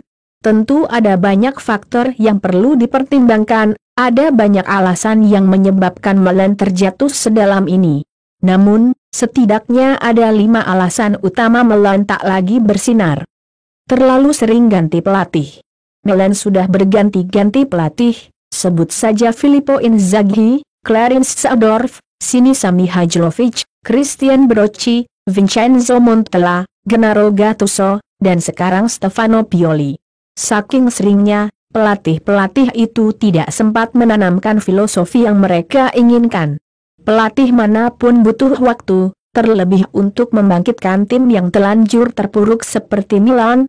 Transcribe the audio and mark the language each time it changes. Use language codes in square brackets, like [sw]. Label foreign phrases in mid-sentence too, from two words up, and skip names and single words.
[id] Tentu ada banyak faktor yang perlu dipertimbangkan, ada banyak alasan yang menyebabkan Milan terjatuh sedalam ini. Namun, setidaknya ada 5 alasan utama Milan tak lagi bersinar. Terlalu sering ganti pelatih. Milan sudah berganti-ganti pelatih, sebut saja Filippo Inzaghi, Clarence Seedorf, Sinisa Mihajlovic, Christian Brocchi, Vincenzo Montella, Gennaro Gattuso, dan sekarang Stefano Pioli. Saking seringnya, pelatih-pelatih itu tidak sempat menanamkan filosofi yang mereka inginkan. Pelatih manapun butuh waktu, terlebih untuk membangkitkan tim yang telanjur terpuruk seperti Milan.